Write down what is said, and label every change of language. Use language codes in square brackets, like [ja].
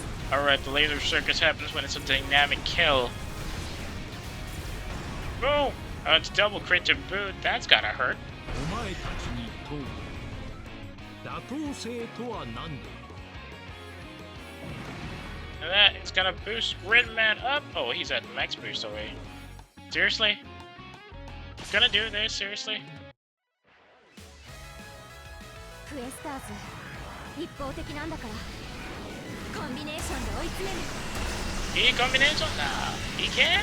[en] Alright, the laser circus happens when it's a dynamic kill. Oh! It's double crit to boot, that's gotta hurt. [ja] お前たちに問う妥当性とは何だ [en] And that is gonna boost Gridman up! Oh, he's at max boost already. Seriously? Gonna do this, seriously? [ja] クエスターズ一方的なんだからコンビネーションで追い詰めるいいコンビネーションだいけ